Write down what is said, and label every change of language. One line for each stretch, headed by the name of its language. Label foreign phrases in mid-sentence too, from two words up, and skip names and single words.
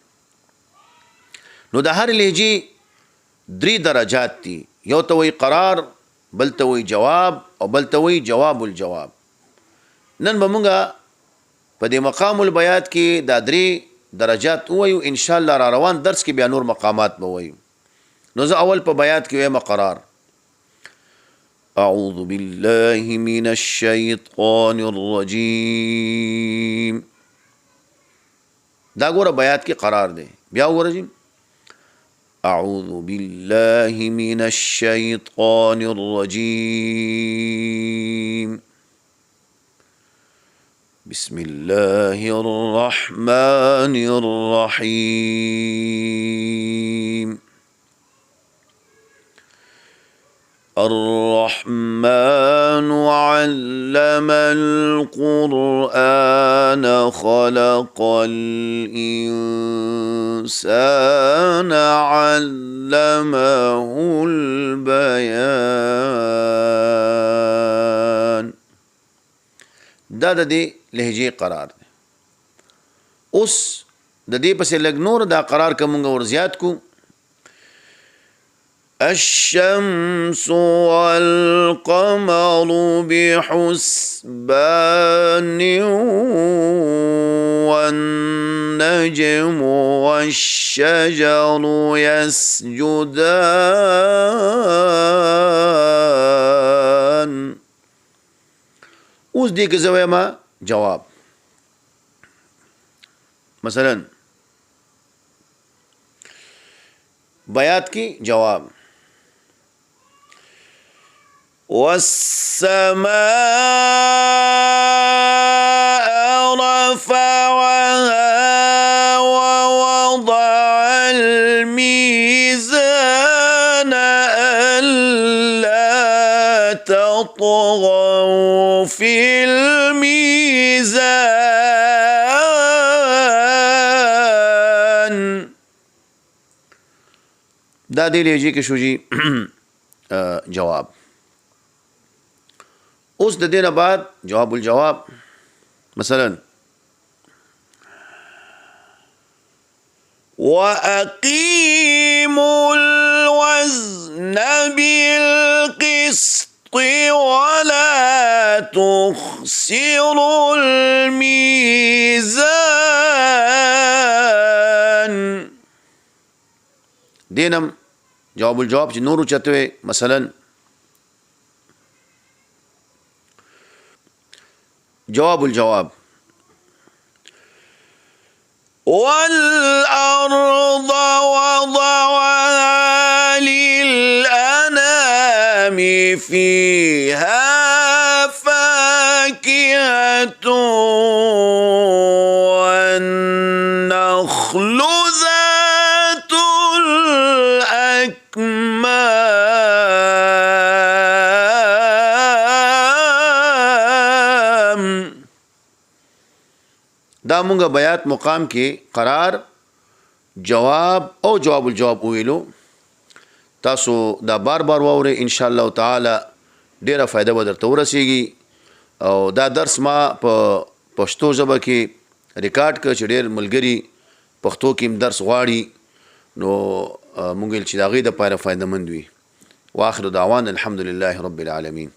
Pashto: نو د هر لهجې 3 درجات دي، یو ته وایي قرار، بل ته وایي جواب او بل ته وایي
Arabic: جواب الجواب.
Pashto: نن به مونږ په دې
Arabic: مقام البیات
Pashto: کې دا 3 درجات وایو،
Arabic: ان شاء الله
Pashto: را روان درس کې بیا نور مقامات به وایو. نو زه اول په بیات کې وایم قرار.
Arabic: اعوذ بالله من الشیطان الرجیم.
Pashto: دا ګوره بیات کې قرار دی. بیا وګوره جی
Arabic: اعوذ بالله من الشیطان الرجیم بسم الله الرحمن الرحیم. الرحمن علم القرآن خلق الإنسان علمه البيان.
Pashto: دا د دې لهجې قرار دی. اوس د دې پسې لږ نور دا قرار که مونږ ور زیات کو.
Arabic: الشمس والقمر بحسبان والنجم والشجر يسجدان.
Pashto: اوس دې کې زه وایم جواب. مثلا بیات کی جواب
Arabic: والسماء رفعها ووضع الميزان ألا تطغوا في الميزان.
Pashto: دا دې لهجې کې شو جی جواب. اوس د دې نه بعد
Arabic: جواب الجواب. مثلا وأقيموا الوزن بالقسط ولا تخسروا الميزان.
Pashto: دینم
Arabic: جواب الجواب
Pashto: چې نور چتوي.
Arabic: مثلا جواب الجواب والأرض وضعها للأنام فيها فاكهة والنخل ذات الأكمام.
Pashto: دا مونږه بیات مقام کې قرار جواب او
Arabic: جواب الجواب
Pashto: ویلو. تاسو دا بار بار واورئ
Arabic: ان شاء الله تعالی
Pashto: ډیره فائدہ به درته ورسیږي. او دا درس ما په پښتو ژبه کې ریکارډ کړ چې ډیر ملګري پښتو کې درس غواړي نو مونږ چې د هغې دپاره فایده مند وي.
Arabic: واخر دعوانا الحمد لله رب العالمین.